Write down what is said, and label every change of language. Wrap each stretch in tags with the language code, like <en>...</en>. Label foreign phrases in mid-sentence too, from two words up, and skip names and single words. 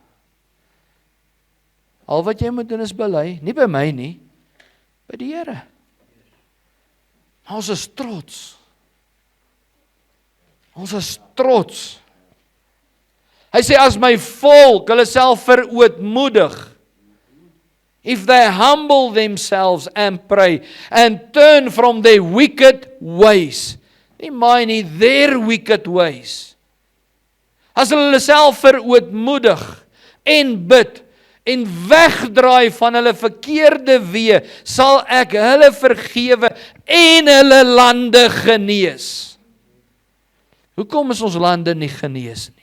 <af>Al wat jy moet doen is bely, nie by my nie, by die Here. Ons is trots. Ons is trots. Hy sê, as my volk hulle self verootmoedig,</af> <en>if they humble themselves and pray, and turn from their wicked ways,</en> <af>nie my nie,</af> <en>their wicked ways,</en> <af>as hulle self verootmoedig en bid en wegdraai van hulle verkeerde weë, sal ek hulle vergewe en hulle lande genees. Hoekom is ons lande nie genees nie?</af>